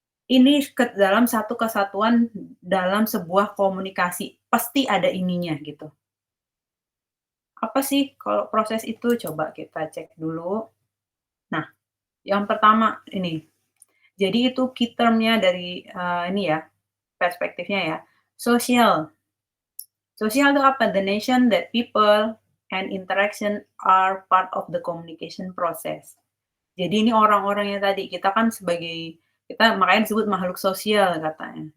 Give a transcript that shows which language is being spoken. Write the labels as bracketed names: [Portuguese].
[Indonesian] Ini ke dalam satu kesatuan dalam sebuah komunikasi, pasti ada ininya gitu. Apa sih kalau proses itu? Coba kita cek dulu. Nah, yang pertama ini, jadi itu key term-nya dari, ini ya, perspektifnya ya, sosial. Sosial itu apa? [English] The nation that people and interaction are part of the communication process. [Indonesian] Jadi ini orang-orangnya tadi, kita kan sebagai kita makanya disebut makhluk sosial katanya.